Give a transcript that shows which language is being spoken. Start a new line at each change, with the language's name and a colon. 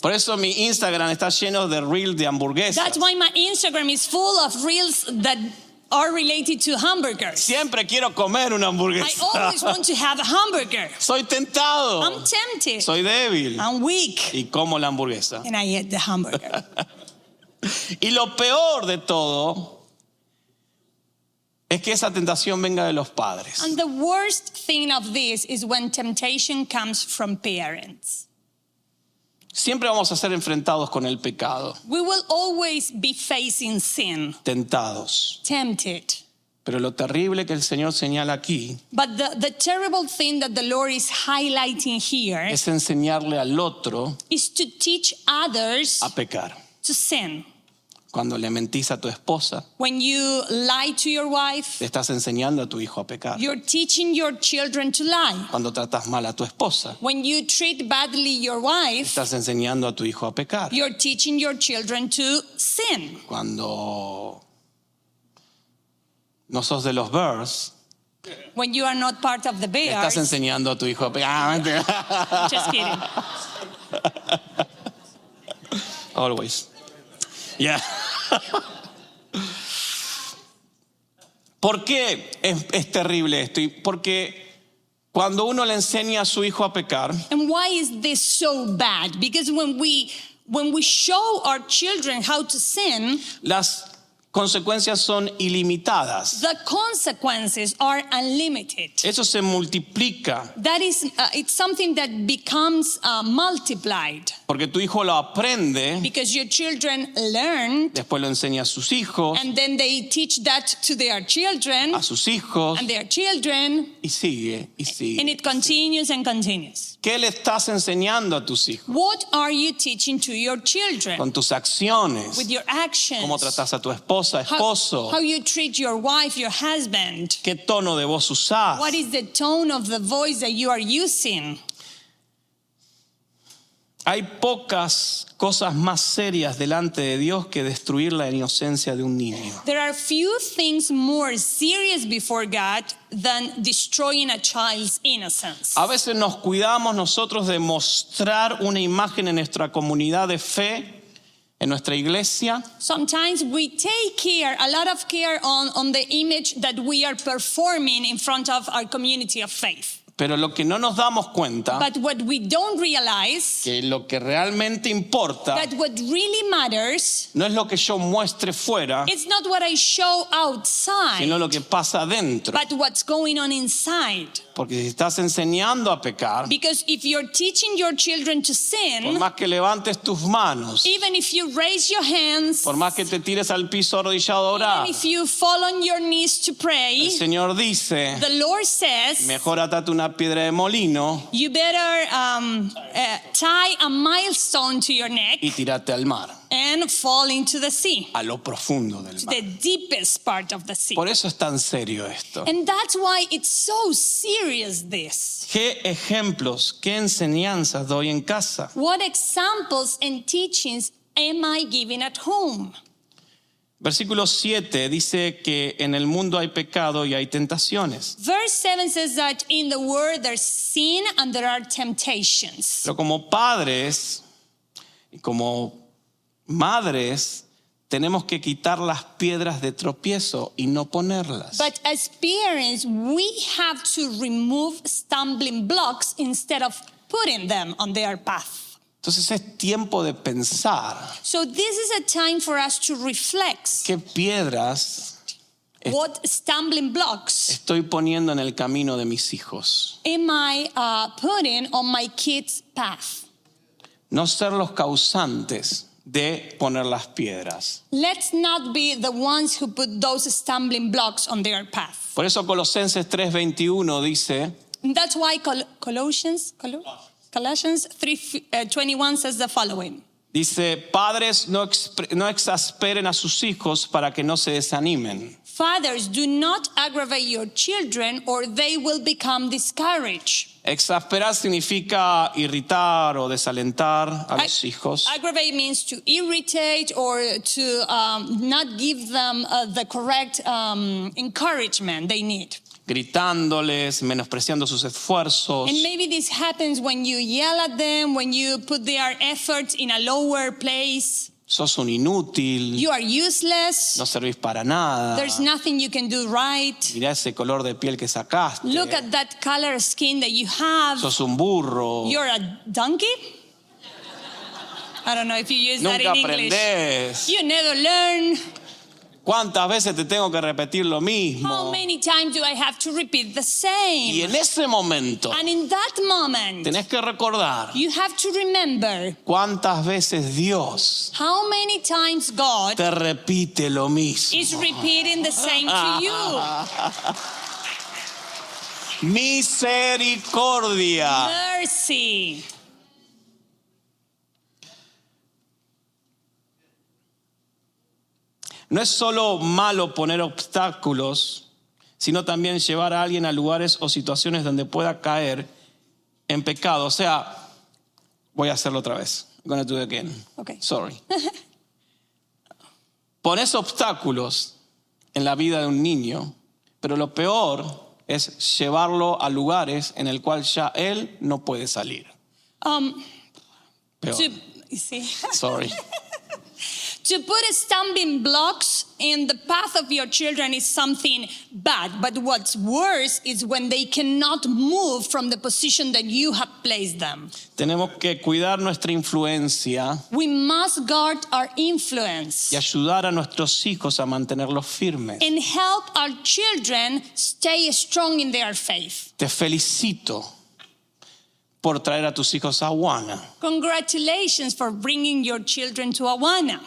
Spanish: Por eso mi Instagram está lleno de reels de hamburguesas.
English: That's why my Instagram is full of reels that are related to hamburgers.
Spanish: Siempre quiero comer una
English: I
Spanish: hamburguesa.
English: always want to have a hamburger.
Spanish: Soy tentado.
English: I'm tempted.
Spanish: Soy débil.
English: I'm weak.
Spanish: Y como la hamburguesa.
English: And I eat the hamburger.
Spanish: Y lo peor de todo es que esa tentación venga de los padres.
English: And the worst thing of this is when temptation comes from parents.
Spanish: Siempre vamos a ser enfrentados con el pecado,
English: We will always be facing sin,
Spanish: tentados.
English: tempted.
Spanish: Pero lo terrible que el Señor señala aquí
English: But the terrible thing that the Lord is highlighting here
Spanish: es enseñarle al otro
English: is to teach others
Spanish: a pecar.
English: to sin.
Spanish: Cuando le mentís a tu esposa,
English: When you lie to your wife,
Spanish: le estás enseñando a tu hijo a pecar.
English: you're teaching your children to lie.
Spanish: Cuando tratas mal a tu esposa,
English: When you treat badly your wife,
Spanish: estás enseñando a tu hijo a pecar.
English: you're teaching your children to sin.
Spanish: Cuando no sos de los Bears,
English: When you are not part of the
Spanish: le estás
English: Bears,
Spanish: enseñando a tu hijo a pecar.
English: just kidding. Always. Yeah.
Spanish: ¿Por qué es terrible esto? Porque cuando uno le enseña a su hijo a pecar,
English: And why is this so bad? Because when we show our children how to sin,
Spanish: las consecuencias son ilimitadas.
English: the consequences are unlimited.
Spanish: Eso se multiplica
English: That is, it's something that becomes multiplied
Spanish: porque tu hijo lo aprende,
English: because your children learn
Spanish: después lo enseña a sus hijos,
English: and then they teach that to their children
Spanish: a sus hijos,
English: and their children,
Spanish: y sigue, y
English: and
Spanish: sigue.
English: it continues and continues.
Spanish: ¿Qué le estás enseñando a tus hijos?
English: What are you teaching to your children?
Spanish: Con tus acciones.
English: With your actions.
Spanish: ¿Cómo tratas a tu esposa, esposo?
English: How you treat your wife, your husband.
Spanish: ¿Qué tono de voz usás?
English: What is the tone of the voice that you are using?
Spanish: Hay pocas cosas más serias delante de Dios que destruir la inocencia de un niño.
English: There are few things more serious before God than destroying a child's innocence.
Spanish: A veces nos cuidamos nosotros de mostrar una imagen en nuestra comunidad de fe, en nuestra iglesia,
English: Sometimes we take care, a lot of care on the image that we are performing in front of our community of faith.
Spanish: Pero lo que no nos damos cuenta,
English: But what we don't realize,
Spanish: que lo que realmente importa
English: that what really matters,
Spanish: no es lo que yo muestre fuera,
English: it's not what I show outside,
Spanish: sino lo que pasa adentro.
English: but what's going on inside.
Spanish: Porque si estás enseñando a pecar,
English: Because if you're teaching your children to
Spanish: por
English: sin,
Spanish: más que levantes tus manos,
English: even if you raise your hands,
Spanish: por más que te tires al piso arrodillado a orar,
English: even if you fall on your knees to
Spanish: el
English: pray,
Spanish: Señor dice,
English: the Lord says,
Spanish: mejor atate una piedra de molino
English: you better tie a milestone to your neck
Spanish: y tírate al mar,
English: and fall into the sea,
Spanish: a lo profundo del mar.
English: the deepest part of the sea.
Spanish: Por eso es tan serio esto.
English: And that's why it's so serious, this.
Spanish: ¿Qué ejemplos, qué enseñanzas doy en casa?
English: What examples and teachings am I giving at home?
Spanish: Versículo 7 dice que en el mundo hay pecado y hay tentaciones.
English: Verse 7 says that in the world there's sin and there are temptations.
Spanish: Pero como padres y como madres tenemos que quitar las piedras de tropiezo y no ponerlas.
English: But as parents, we have to remove stumbling blocks instead of putting them on their path.
Spanish: Entonces es tiempo de pensar
English: So this is a time for us to reflect.
Spanish: qué piedras
English: What stumbling blocks
Spanish: estoy poniendo en el camino de mis hijos.
English: am I putting on my kids' path?
Spanish: No ser los causantes de poner las piedras.
English: Let's not be the ones who put those stumbling blocks on their path.
Spanish: Por eso Colosenses 3:21 dice,
English: And that's why Colossians 3:21 says the following.
Spanish: dice, padres no exasperen a sus hijos para que no se desanimen.
English: Fathers, do not aggravate your children or they will become discouraged.
Spanish: Exasperar significa irritar o desalentar a los hijos.
English: Aggravate means to irritate or to not give them the correct encouragement they need.
Spanish: Gritándoles, menospreciando sus esfuerzos.
English: And maybe this happens when you yell at them, when you put their efforts in a lower place.
Spanish: Sos un inútil,
English: You are useless.
Spanish: no servís para nada.
English: There's nothing you can do right.
Spanish: Mirá ese color de piel que sacaste.
English: Look at that color skin that you have.
Spanish: Sos un burro.
English: You're a donkey? I don't know if you use that
Spanish: Nunca
English: in English.
Spanish: aprendés.
English: You never learn.
Spanish: ¿Cuántas veces te tengo que repetir lo
English: How
Spanish: mismo?
English: many times do I have to repeat the
Spanish: Y
English: same?
Spanish: en ese momento
English: And in that moment,
Spanish: tenés que recordar
English: you have to remember
Spanish: cuántas veces Dios
English: how many times God
Spanish: te repite lo mismo.
English: is repeating the same to you.
Spanish: Misericordia.
English: Mercy.
Spanish: No es solo malo poner obstáculos, sino también llevar a alguien a lugares o situaciones donde pueda caer en pecado. O sea, voy a hacerlo otra vez.
English: I'm gonna do it again. Okay. Sorry.
Spanish: Pones obstáculos en la vida de un niño, pero lo peor es llevarlo a lugares en el cual ya él no puede salir. Peor.
English: You see? Sorry. To put stumbling blocks in the path of your children is something bad, but what's worse is when they cannot move from the position that you have placed them.
Spanish: Tenemos que cuidar nuestra influencia
English: We must guard our influence
Spanish: y ayudar a nuestros hijos a mantenerlos firmes.
English: and help our children stay strong in their faith.
Spanish: Te felicito por traer a tus hijos a Awana,
English: Congratulations for bringing your children to Awana,